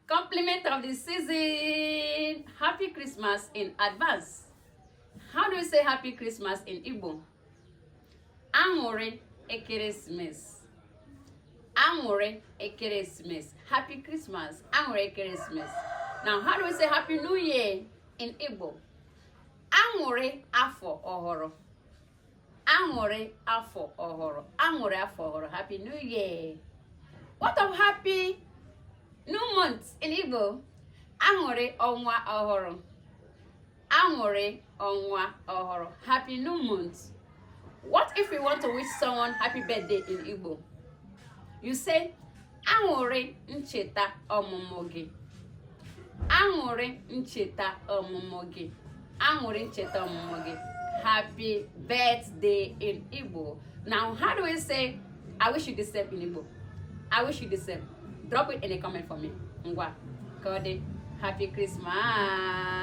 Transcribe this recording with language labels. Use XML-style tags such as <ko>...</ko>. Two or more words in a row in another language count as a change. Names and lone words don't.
<en>compliment of the season. Happy Christmas in advance. How do you say Happy Christmas in Igbo?</en> <ig>Aṅụrị ekeresimesi. Aṅụrị ekeresimesi.</ig> <en>Happy Christmas.</en> <ig>Aṅụrị ekeresimesi.</ig> <en>Now, how do we say Happy New Year in Igbo?</en> <ig>Aṅụrị afọ ọhụrụ. Aṅụrị afọ ọhụrụ. Aṅụrị afọ ọhụrụ.</ig> <en>Happy New Year. What of Happy New Month in Igbo?</en> <ig>Aṅụrị ọnwa ọhụrụ. Aṅụrị ọnwa ọhụrụ.</ig> <en>Happy New Month. What if we want to wish someone happy birthday in Igbo? You say,</en> <ig>Aṅụrị ncheta ọmụmụ gị. Aṅụrị ncheta ọmụmụ gị. Aṅụrị ncheta ọmụmụ gị.</ig> <en>Happy birthday in Igbo. Now, how do we say, I wish you the same in Igbo? I wish you the same. Drop it in a comment for me.</en> <ig>Ngwa. Kode.</ig> <en>Happy Christmas.</en>